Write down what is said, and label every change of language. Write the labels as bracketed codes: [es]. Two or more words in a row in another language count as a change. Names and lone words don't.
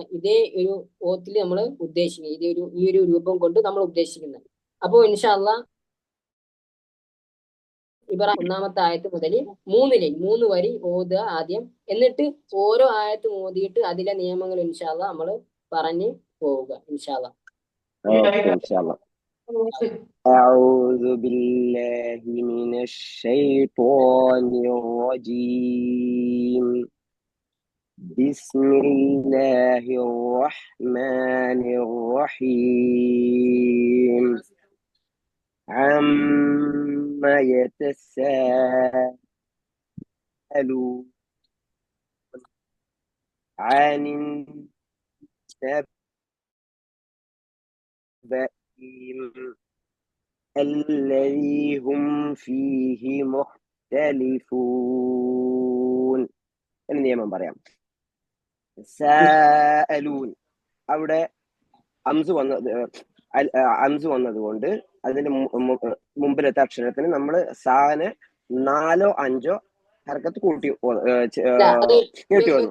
[ml] ഇതേ ഒരു ഓത്തിൽ നമ്മൾ ഉദ്ദേശിക്കുന്നത്, ഈ ഒരു രൂപം കൊണ്ട് നമ്മൾ ഉദ്ദേശിക്കുന്നത്. അപ്പോ [ar] إن شاء الله [ml] ഒന്നാമത്തെ ആയത്ത് മുതൽ 3 വരി ഓതുക ആദ്യം. എന്നിട്ട് ഓരോ ആയത്തും ഓതിയിട്ട് അതിലെ നിയമങ്ങൾ ഇൻഷാല്ല നമ്മൾ പറഞ്ഞു പോവുക ഇൻഷാല്ല. [ar] أعوذ بالله من الشيطان الرجيم. بسم الله الرحمن الرحيم. عما يتساءلون عن النبأ الذي هم فيه مختلفون. [ml] എന്ന് നിയമം പറയാം. സാഅലൂൻ അവിടെ അംസ് വന്നതുകൊണ്ട് അതിന് മുമ്പിലത്തെ അക്ഷരത്തിന് നമ്മൾ സാന് 4 5 ഹർക്കത്ത് കൂട്ടി നീട്ടി വന്നു.